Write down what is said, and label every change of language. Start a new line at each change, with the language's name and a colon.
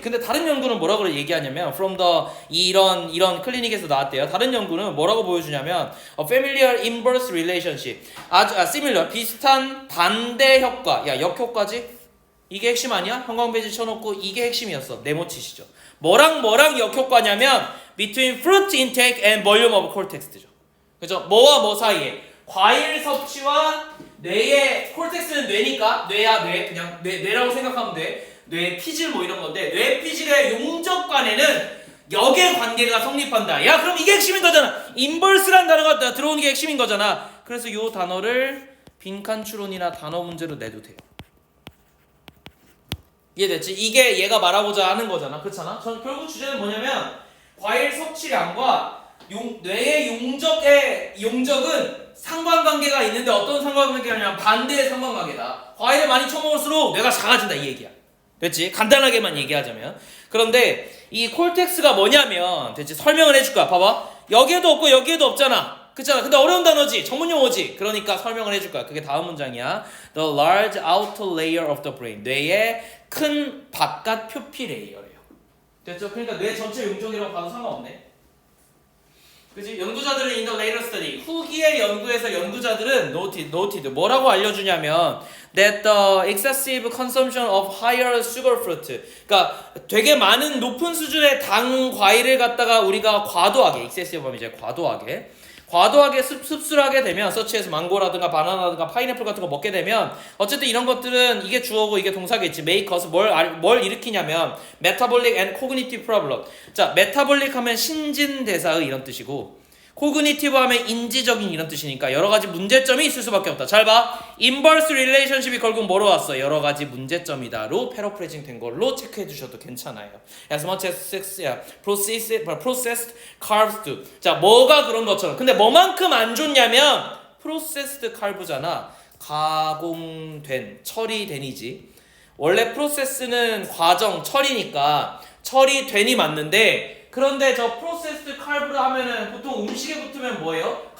Korean: 근데 다른 연구는 뭐라고 얘기하냐면
English: from the
Korean: 이런 클리닉에서 나왔대요. 다른 연구는 뭐라고 보여주냐면
English: a familiar inverse relationship.
Korean: similar 비슷한 반대 효과. 야, 역효과지? 이게 핵심 아니야? 형광펜치 쳐놓고 이게 핵심이었어. 네모 치시죠. 뭐랑 역효과냐면
English: between fruit intake and volume of cortex죠.
Korean: 그죠? 뭐와 뭐 사이에 과일 섭취와 뇌의 콜텍스는 뇌니까 뇌야 뇌 그냥 뇌라고 생각하면 돼. 뇌 피질 뭐 이런 건데 뇌 피질의 용적관에는 역의 관계가 성립한다. 야 그럼 이게 핵심인 거잖아. 인버스란 단어가 들어오는 게 핵심인 거잖아. 그래서 이 단어를 빈칸 추론이나 단어 문제로 내도 돼요. 이해됐지? 이게 얘가 말하고자 하는 거잖아. 그렇잖아? 결국 주제는 뭐냐면 과일 섭취량과 뇌의 용적은 상관관계가 있는데 어떤 상관관계냐면 반대의 상관관계다. 과일을 많이 처먹을수록 뇌가 작아진다 이 얘기야. 됐지? 간단하게만 얘기하자면. 그런데 이 콜텍스가 뭐냐면 됐지? 설명을 해줄 거야. 봐봐. 여기에도 없고 여기에도 없잖아. 그렇잖아. 근데 어려운 단어지. 전문 용어지. 그러니까 설명을 해줄 거야. 그게 다음 문장이야.
English: The large outer layer of the brain.
Korean: 뇌의 큰 바깥 표피 레이어래요. 됐죠? 그러니까 뇌 전체 용적이라고 봐도 상관없네. 그치? 연구자들은
English: in the later study
Korean: 후기의 연구에서 연구자들은
English: noted
Korean: 뭐라고 알려주냐면
English: that the excessive consumption of higher sugar fruit
Korean: 그러니까 되게 많은 높은 수준의 당 과일을 갖다가 우리가 과도하게 excessive 하면 이제 과도하게 습수를 하게 되면 서치해서 망고라든가 바나나라든가 파인애플 같은 거 먹게 되면 어쨌든 이런 것들은 이게 주어고 이게 동사겠지.
English: make us
Korean: 뭘 일으키냐면
English: metabolic and cognitive problem.
Korean: 자, metabolic 하면 신진대사의 이런 뜻이고 cognitive 하면 인지적인 이런 뜻이니까 여러 가지 문제점이 있을 수밖에 없다. 잘 봐. inverse relationship이 결국 뭐로 왔어? 여러 가지 문제점이다로 패러프레이징 된 걸로 체크해 주셔도 괜찮아요.
English: As much as processed carbs do.
Korean: 자, 뭐가 그런 것처럼. 근데 뭐만큼 안 좋냐면 processed carbs잖아. 가공된, 처리된이지. 원래 process는 과정, 처리니까 처리된이 맞는데 그런데 저 프로세스드 칼브를 하면은 보통 음식에 붙으면 뭐예요?